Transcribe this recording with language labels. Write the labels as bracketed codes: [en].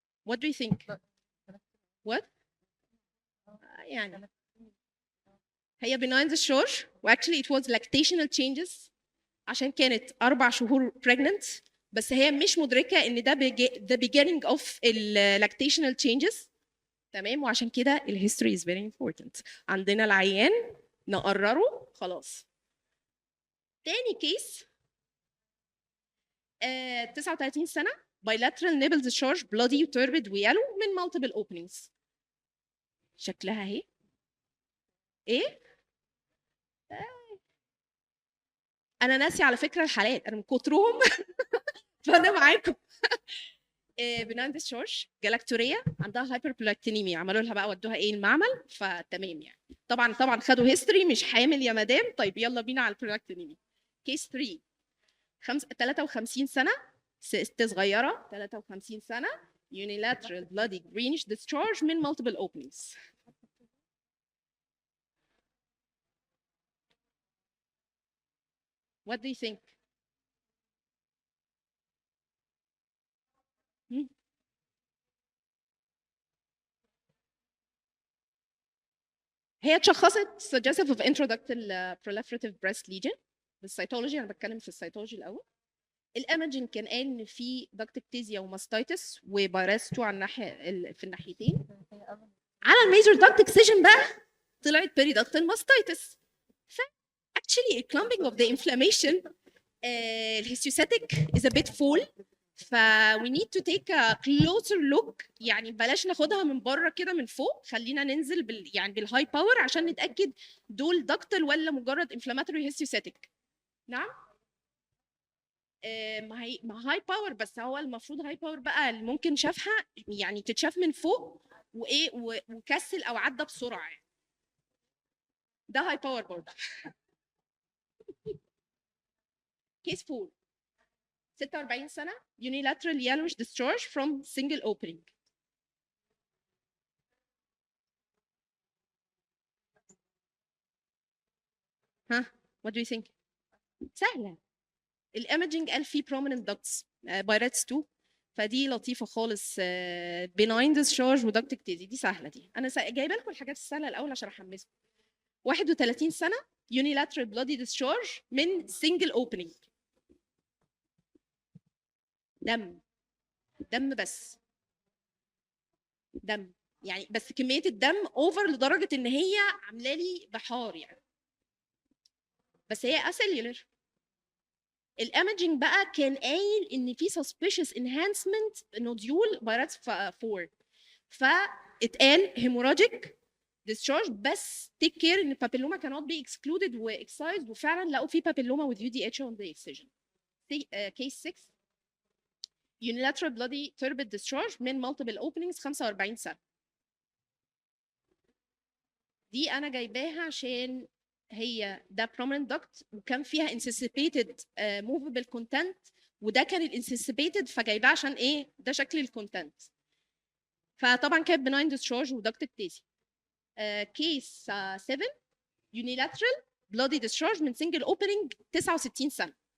[en] what do you think what يعني هي benign discharge actually it was lactational changes [ar] عشان كانت 4 شهور [en] pregnant، [ar] بس هي مش مدركه ان ده [en] the beginning of lactational changes. [ar] تمام، وعشان كده الهيستوري [en] is very important. [ar] عندنا العيان نقرره خلاص. [en] تاني كيس 39 سنه bilateral nipple discharge bloody turbid ويالو من multiple openings. [ar] شكلها اهي ايه انا ناسي على فكره الحالات انا من كترهم فانا معاكم. بنان ديسشارج جلاكتوريا، عندها هايبربلاكتينيميا، عملوا لها بقى ودوها ايه المعمل، فتمام يعني. طبعا خدوا هيستوري مش حامل يا مدام. طيب يلا بينا على البلاكتينيميا. كيس 3 53 سنه، ست صغيره 53 سنه unilateral bloody greenish discharge من multiple openings. [en] What do you think? [ar] هي اتشخصت [en] suggestive of introductal proliferative breast lesion [ar] بالسيتولوجي، انا بتكلم في السيتولوجي الاول. الايمجنج كان قال ان في داكتكتيزيا وماستيتس وبايرس 2 على الناحيه في الناحيتين. على الميجر داكت اكسجن بقى طلعت بيريدكتال ماستيتس. [en] ف actually clumping of the inflammation الهيستيوسيتك is a bit full، ف we need to take a closer look. [ar] يعني بلاش ناخدها من بره كده من فوق، خلينا ننزل يعني بالهاي باور عشان نتاكد دول دكتل ولا مجرد انفلاماتوري هيستيوسيتك. نعم ما هاي باور، بس هو المفروض هاي باور بقى اللي ممكن شافها يعني تتشاف من فوق وايه وكسل او عدى بسرعه يعني. ده هاي باور برضه. [en] Case 4 46 سنه unilateral yellowish discharge from single opening. ها what do you think؟ سهله. [ar] الايمجنج قال فيه prominent ducts بايرتس 2، فدي لطيفه خالص. benign discharge ودكتكتيزي، دي سهله دي. انا جايبه لكم الحاجات السهله الاول عشان احمسكم. [en] 31 سنه unilateral bloody discharge من single opening. [ar] دم بس دم يعني، بس كميه الدم اوفر لدرجه ان هي عامله لي بحار يعني، بس هي اسيلولر. الايمجنج بقى كان قايل ان في suspicious enhancement nodule بايراتس 4، فاتقال hemorrhagic discharge، بس take care ان [en] papilloma cannot be excluded [ar] و excised، وفعلا لقوا في [en] papilloma with UDH on the excision. case 6 unilateral bloody turbid discharge من multiple openings 45 سنه. [ar] دي انا جايباها عشان هي ده prominent duct وكان فيها [en] anticipated movable content، [ar] وده كان الانسيسيبيتد فجايباه عشان ايه ده شكل الكونتنت. فطبعا كانت benign discharge وducted تيزي. [en] Case 7 unilateral bloody discharge من single opening 69 سنة.